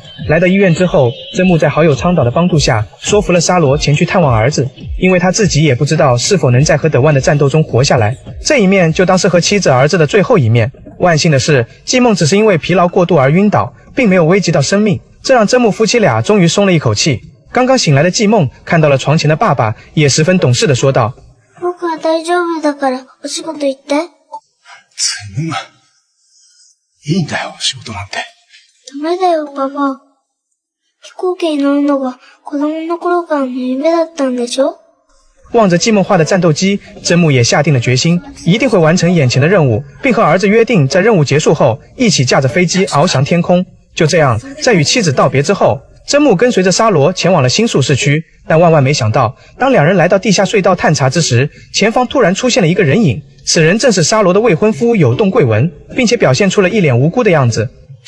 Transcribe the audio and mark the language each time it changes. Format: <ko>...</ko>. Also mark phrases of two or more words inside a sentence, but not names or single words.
<zh>来到医院之后，真木在好友昌岛的帮助下，说服了沙罗前去探望儿子，因为他自己也不知道是否能在和德万的战斗中活下来。这一面就当是和妻子儿子的最后一面。万幸的是，季梦只是因为疲劳过度而晕倒，并没有危及到生命，这让真木夫妻俩终于松了一口气。刚刚醒来的季梦看到了床前的爸爸，也十分懂事地说道：</zh> <ja>僕は大丈夫だからお仕事行って。つむ。いいんだよ、仕事なんて。ダメだよ、パパ。飛行機に乗るのが子供の頃からの夢だったんでしょ？</ja> <zh>望着季梦化的战斗机，真木也下定了决心，一定会完成眼前的任务，并和儿子约定在任务结束后一起驾着飞机翱翔天空。就这样，在与妻子道别之后，真木跟随着沙罗前往了新宿市区，但万万没想到，当两人来到地下隧道探查之时，前方突然出现了一个人影，此人正是沙罗的未婚夫有动贵文，并且表现出了一脸无辜的样子。</zh>